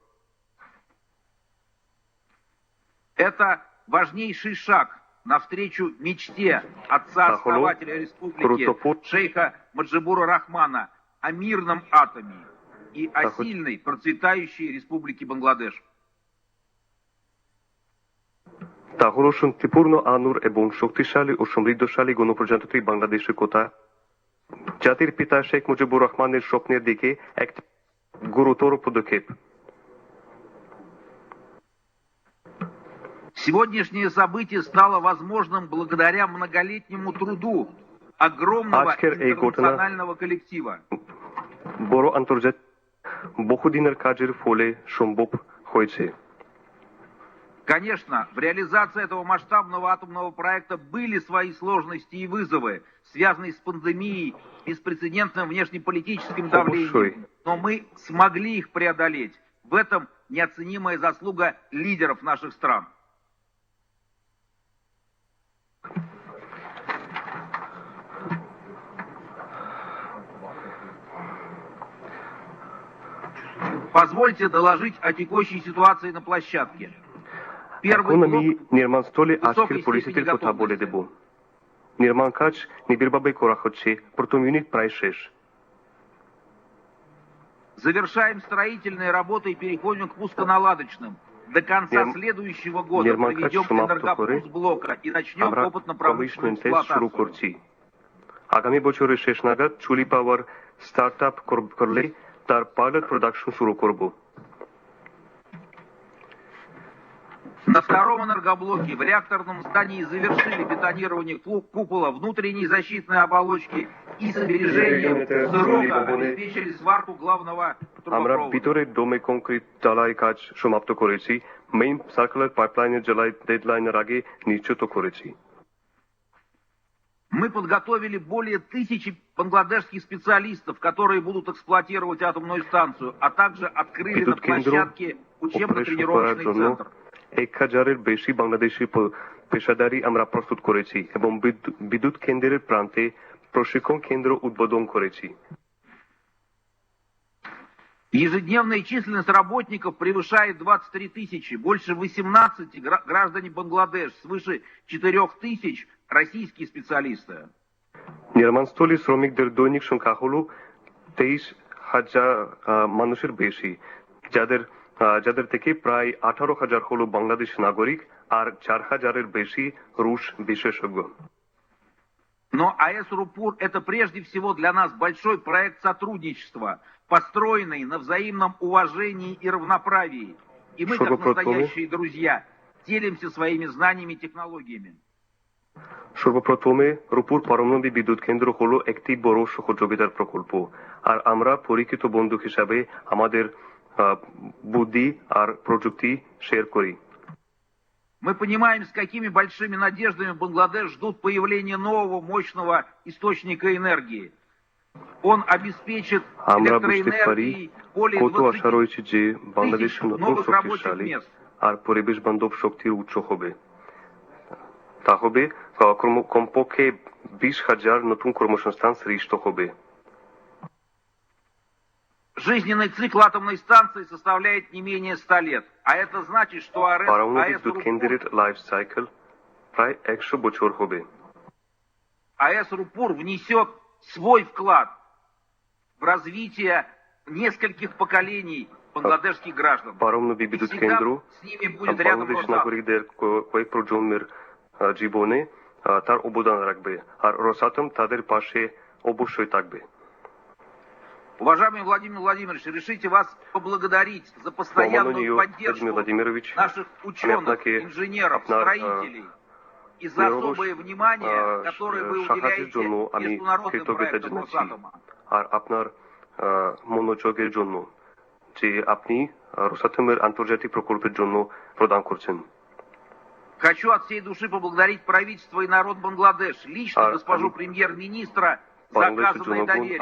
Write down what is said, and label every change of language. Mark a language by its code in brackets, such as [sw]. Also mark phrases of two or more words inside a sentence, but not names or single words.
[ru] Это важнейший шаг навстречу мечте отца-основателя республики шейха Маджибура Рахмана о мирном атоме и о сильной, процветающей республике Бангладеш. [bn] তা হল শান্তিপূর্ণ আনুর এবং শক্তিশালী ও সমৃদ্ধশালী গণপ্রজাতন্ত্রী বাংলাদেশের কথা জাতির পিতা শেখ মুজিবুর রহমানের স্বপ্নের দিকে এক গুরুতর পদক্ষেপ. [ru] Сегодняшнее событие стало возможным благодаря многолетнему труду огромного интернационального коллектива. [bn] বড় আন্তর্জাতিক বহুদিনের কাজের ফলে সম্ভব হয়েছে. [ru] Конечно, в реализации этого масштабного атомного проекта были свои сложности и вызовы, связанные с пандемией, беспрецедентным внешнеполитическим давлением, но мы смогли их преодолеть. В этом неоценимая заслуга лидеров наших стран. Позвольте доложить о текущей ситуации на площадке. [bn] এখন আমি নির্মাণস্থলে আজকের পরিস্থিতির কথা বলে দেব. নির্মাণ কাজ নিবিড়ভাবে করা হচ্ছে. প্রথম ইউনিট প্রায় শেষ. [ru] Завершаем строительные работы и переходим к пусконаладочным. До конца следующего года проведем энергопуск блока и начнем опытно-промышленную эксплуатацию. [bn] আগামী বছরের শেষ নাগাদ চুলি [en] power start up [bn] করলে তার [en] pilot production [bn] শুরু করব. [ru] На втором энергоблоке в реакторном здании завершили бетонирование купола, внутренней защитной оболочки и с опережением срока обеспечили сварку главного [bn] আমরা [ru] трубопровода. [bn] ভিতরের দমে কংক্রিট ঢালাই কাজ সমাপ্ত করেছি. [en] main circular pipeline [bn] ডেডলাইনের আগে নিশ্চিত করেছি. [ru] Мы подготовили более 1000 бангладешских специалистов, которые будут эксплуатировать атомную станцию, а также открыли на площадке учебно-тренировочный центр. [bn] 1000-এর বেশি বাংলাদেশি পেশাদারি আমরা প্রস্তুত করেছি এবং বিদ্যুৎ কেন্দ্রের প্রান্তে প্রশিক্ষণ কেন্দ্র উদ্বোধন করেছি. [ru] Ежедневная численность работников превышает 23 тысячи, больше 18 граждане Бангладеш, свыше 4000 российские специалисты. [bn] নির্মাণস্থলে শ্রমিকদের দৈনিক সংখ্যা হল 23000 মানুষের বেশি, যাদের থেকে প্রায় 18000 হলো বাংলাদেশ নাগরিক আর 4000-এর বেশি রুশ বিশেষজ্ঞ. [ru] Но АЭС Руппур — это прежде всего для нас большой проект сотрудничества, построенный на взаимном уважении и равноправии. И мы, как настоящие друзья, делимся своими знаниями и технологиями. [bn] সর্বপ্রথমে রূপপুর পারমাণবিক বিদ্যুৎ কেন্দ্র হলো একটি বড় সহযোগিতার প্রকল্প, আর আমরা পরিচিত বন্ধু হিসাবে আমাদের বুদ্ধি আর প্রযুক্তি শেয়ার করি। [ru] Мы понимаем, с какими большими надеждами Бангладеш ждут появления нового мощного источника энергии. Он обеспечит электроэнергией более 20 тысяч новых рабочих мест. [bn] আর পরিবেশ বান্ধব শক্তির উৎস হবে। তা হবে কমপক্ষে 20,000 নতুন কর্মসংস্থান সৃষ্টি হবে। [ru] Жизненный цикл атомной станции составляет не менее 100 лет, а это значит, что [bn] পারমাণবিক বিদ্যুৎ কেন্দ্রের [en] life cycle [bn] প্রায় 100 বছর হবে। [ru] АЭС Рупур внесет свой вклад в развитие нескольких поколений бангладешских граждан. [bn] পারমাণবিক বিদ্যুৎ কেন্দ্র বাংলাদেশ নাগরিকদের কয়েক প্রজন্মের জীবনে তার অবদান রাখবে, আর রোসাটম তাদের পাশে অবশ্যই থাকবে। [ru] Уважаемый Владимир Владимирович, решите вас поблагодарить за постоянную поддержку наших ученых, инженеров, строителей и за особое внимание, которое вы уделяете международным проектам Росатома. [bn] আর আপনার মনোযোগের জন্য যে আপনি রোসাটমের আন্তর্জাতিক প্রকল্পের জন্য প্রদান করছেন। [ru] Хочу от всей души поблагодарить правительство и народ Бангладеш, лично госпожу премьер-министра, за оказанное доверие.